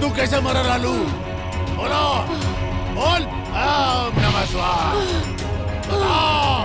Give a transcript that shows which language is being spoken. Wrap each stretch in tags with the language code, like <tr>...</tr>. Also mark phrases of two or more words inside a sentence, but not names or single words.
<hi>कैसे मर लालू? बोलो, बोल।</hi> <sa>ओम नमः शिवाय।</sa> <hi>बताओ।</hi>